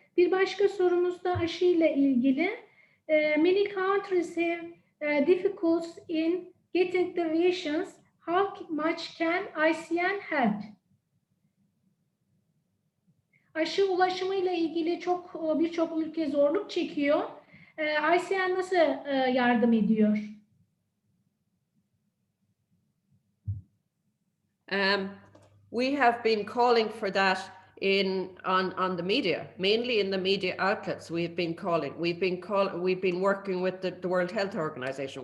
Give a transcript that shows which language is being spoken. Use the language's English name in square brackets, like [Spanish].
[Turkish] Bir başka sorumuz da aşıyla ilgili. [English] Many countries have difficulties in getting the vaccines. How much can ICN help? [Turkish] Aşı ulaşımıyla ilgili birçok ülke zorluk çekiyor. ICN nasıl yardım ediyor? [English] We have been calling for that on the media, mainly in the media outlets. We've been working with the World Health Organization.